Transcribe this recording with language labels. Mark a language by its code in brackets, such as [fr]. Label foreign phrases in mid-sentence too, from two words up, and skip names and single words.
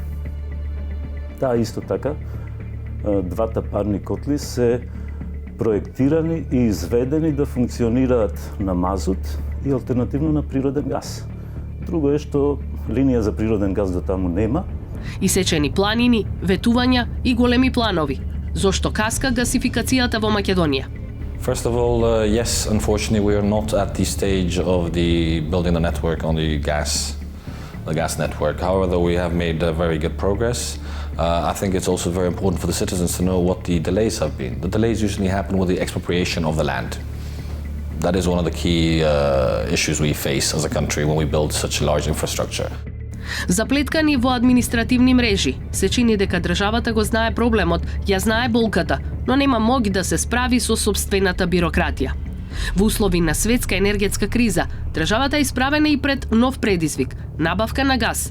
[mk] Таа исто така, двата парни котли се проектирани и изведени да функционираат на мазут и алтернативно на природен газ. Друго е што линија за природен газ до таму нема. Исечени планини, ветувања и големи планови. Зошто каска гасификацијата во Македонија? [en] First of all, yes, unfortunately, we are not at the stage of the building the network on the gas network. However, we have made very good progress. I think it's also very important for the citizens to know what the delays have been. The delays usually happen with the expropriation of the land. That is one of the key issues we face as a country when we build such a large infrastructure. [mk] Заплеткани во административни мрежи, се чини дека државата го знае проблемот, ја знае болката, но нема моги да се справи со сопствената бирократија. Во услови на светска енергетска криза, државата е исправена и пред нов предизвик – набавка на газ.